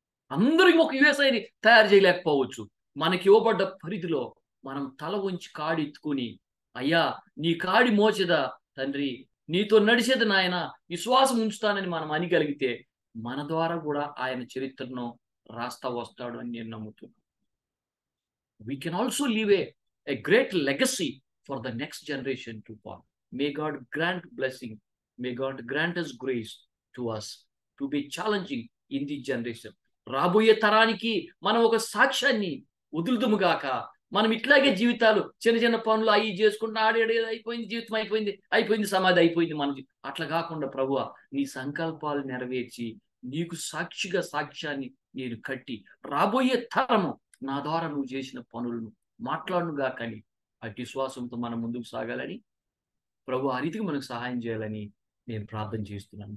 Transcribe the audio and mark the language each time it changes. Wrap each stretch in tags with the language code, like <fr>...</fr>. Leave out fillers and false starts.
<te>అందరూ ఒక యుఎస్ఐని తయారు చేయలేకపోవచ్చు. మనకి ఇవ్వబడ్డ పరిధిలో మనం తల ఉంచి కాడి ఎత్తుకుని, అయ్యా నీ కాడి మోచేదా తండ్రి, నీతో నడిచేది నాయన, విశ్వాసం ఉంచుతానని మనం అనగలిగితే మన ద్వారా కూడా ఆయన చరిత్రను రాస్తా వస్తాడు అని నేను నమ్ముతున్నాను.</te> <en>We can also leave a great legacy for the next generation to follow. May God grant blessing. May God grant us grace to us to be challenging in this generation.</en> <te>రాబోయే తరానికి మనం ఒక సాక్ష్యాన్ని వదులుదుముగాక. మనం ఇట్లాగే జీవితాలు చిన్న చిన్న పనులు అవి చేసుకుంటూ ఆడేది అయిపోయింది, జీవితం అయిపోయింది, అయిపోయింది, సమాధి అయిపోయింది మనది. అట్లా కాకుండా ప్రభువా నీ సంకల్పాలు నెరవేర్చి నీకు సాక్షిగా సాక్ష్యాన్ని నేను కట్టి రాబోయే తరము నా ద్వారా నువ్వు చేసిన పనులను మాట్లాడునుగా కానీ అట్టి విశ్వాసంతో మనం ముందుకు సాగాలని ప్రభు ఆ రీతికి మనకు సహాయం చేయాలని నేను ప్రార్థన చేస్తున్నాను.</te>